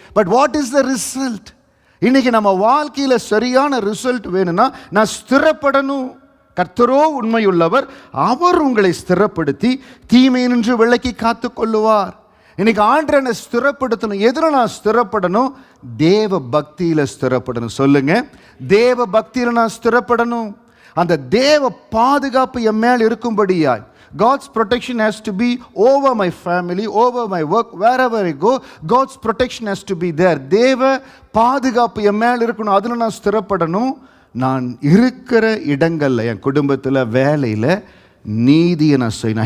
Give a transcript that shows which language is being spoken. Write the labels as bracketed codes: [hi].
[en] But what is the result? [ta] இன்றைக்கி நம்ம வாழ்க்கையில் சரியான ரிசல்ட் வேணும்னா நான் ஸ்திரப்படணும். கர்த்தரோ உண்மையுள்ளவர், அவர் உங்களை ஸ்திரப்படுத்தி தீமை நின்று விலக்கி காத்து கொள்ளுவார். இன்னைக்கு ஆண்டவரை என்னை ஸ்திரப்படுத்தணும். எதில் நான் ஸ்திரப்படணும்? தேவ பக்தியில் ஸ்திரப்படணும். சொல்லுங்க, தேவ பக்தியில் நான் ஸ்திரப்படணும். அந்த தேவ பாதுகாப்பு என் மேல் இருக்கும்படியாய், [en] God's protection has to be over my family, over my work, wherever I go, God's protection has to be there. [ta] தேவ பாதுகாப்பு என் மேல் இருக்கணும், அதில் நான் ஸ்திரப்படணும். நான் இருக்கிற இடங்களில், என் குடும்பத்தில், வேலையில் நீதியை நான் செய்யணும்.